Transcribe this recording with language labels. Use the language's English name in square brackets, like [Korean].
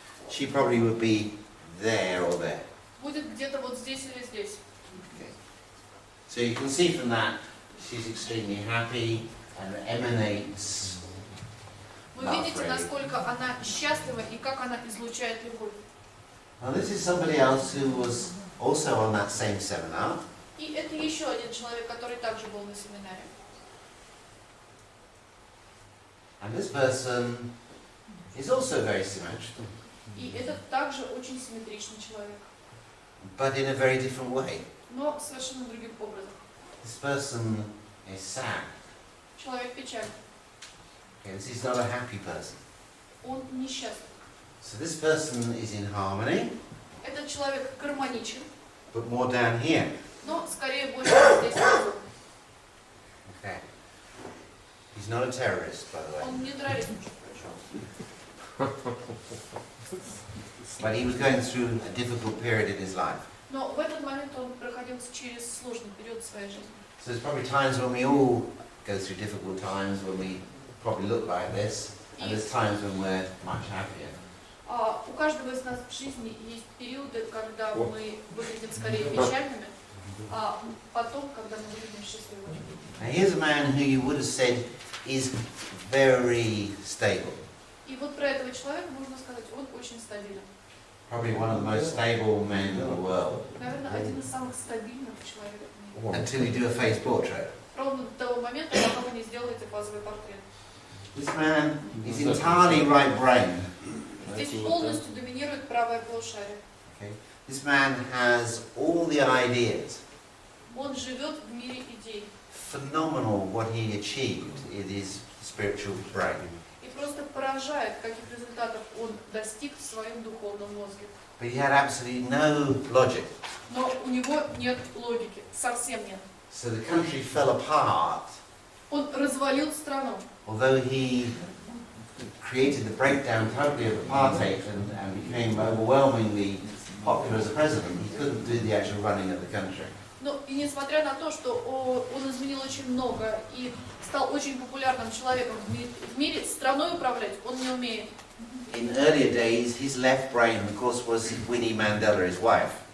[English] she probably would be there or there. [Russian] будет где-то вот здесь или здесь. [English] Okay. So you can see from that she's extremely happy and emanates. [Russian] Вы видите, насколько она счастлива и как она излучает любовь. [English] Now this is somebody else who was also on that same seminar. [Russian] И это еще один человек, который также был на семинаре. [English] And this person is also very symmetrical, [Russian] И это также очень симметричный человек, [English] but in a very different way. [Russian] но совершенно другим образом. [English] This person is sad. [Russian] Человек печальный. [English] Okay, this is not a happy person. [Russian] Он несчастлив. [English] So this person is in harmony, [Russian] Этот человек гармоничен, [English] but more down here. [Russian] но скорее больше здесь внизу. [English] Okay. He's not a terrorist, by the way. [Russian] Он не террорист, между прочим. [English] But he was going through a difficult period in his life. [Russian] Но в этот момент он проходил через сложный период в своей жизни. [English] So there's probably times when we all go through difficult times, when we probably look like this, and there's times when we're much happier. [Russian] У каждого из нас в жизни есть периоды, когда мы выглядим скорее печальными, а потом, когда мы выглядим счастливыми. [English] Now here's a man who you would have said is very stable. [Russian] И вот про этого человека можно сказать, он очень стабилен. [English] Probably one of the most stable men in the world. [Russian] Наверное, один из самых стабильных человеков в мире. [English] Until you do a face portrait. [Russian] Ровно до того момента, пока вы не сделаете фазовый портрет. [English] This man is entirely right brain. [Russian] Здесь полностью доминирует правое полушарие. [English] Okay. This man has all the ideas. [Russian] Он живет в мире идей. [English] Phenomenal what he achieved in his spiritual brain. [Russian] И просто поражает, каких результатов он достиг в своем духовном мозге. [English] But he had absolutely no logic. [Russian] Но у него нет логики, совсем нет. [English] So the country fell apart, [Russian] Он развалил страну. [English] although he created the breakdown totally of apartheid and became overwhelmingly popular as a president. He couldn't do the actual running of the country. [Russian] Ну и несмотря на то, что он изменил очень много и стал очень популярным человеком в мире, страной управлять он не умеет. [English] in earlier days, his left brain, of course, was Winnie Mandela, his wife.